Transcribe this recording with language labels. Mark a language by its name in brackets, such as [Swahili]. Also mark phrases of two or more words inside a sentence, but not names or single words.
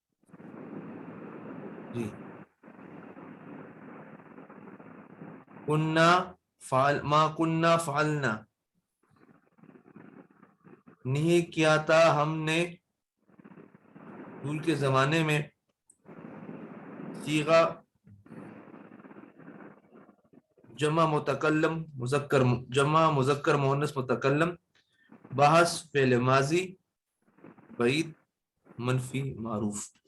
[Urdu] جی [Arabic] ما کننا فعلنا [Urdu] نہیں کیا تھا ہم نے دور کے زمانے میں. صیغہ جمع متکلم مذکر جمع مذکر مؤنث متکلم، بعض فعل ماضی بعید منفی معروف.